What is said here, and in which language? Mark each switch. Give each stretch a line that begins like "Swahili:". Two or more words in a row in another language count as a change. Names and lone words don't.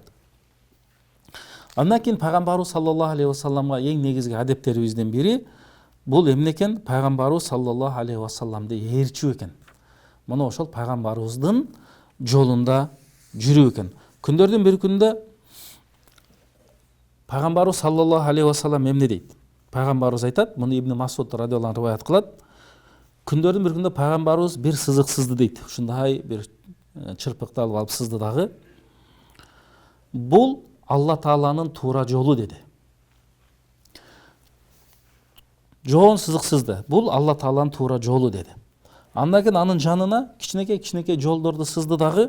Kyrgyz: Андан кийин пайгамбарыбыз
Arabic: صلى الله عليه وسلم
Kyrgyz: эң негизги адептерибизден бири бул эмне экен? Пайгамбарыбыз
Arabic: صلى الله عليه وسلم
Kyrgyz: ээрчүү экен. Мына ошол пайгамбарыбыздын жолунда жүрүү экен. Күндөрдүн бир күндө пайгамбарыбыз
Arabic: صلى الله عليه وسلم
Kyrgyz: эмне дейт? Пайгамбарыбыз айтат, муну Ибн Масуд
Arabic: رضي الله عنه
Kyrgyz: риваят кылат. Күндөрдүн бир күндө пайгамбарыбыз бир сызык сызды дейт. Ушундай бир чырпыкты алып сызды дагы. Бул Алла Тааланын туура жолу деди. Жоон сызык сызды. Бул Алла Тааланын туура жолу деди. Андан кийин анын жанына кичинекей жолдорду сызды дагы.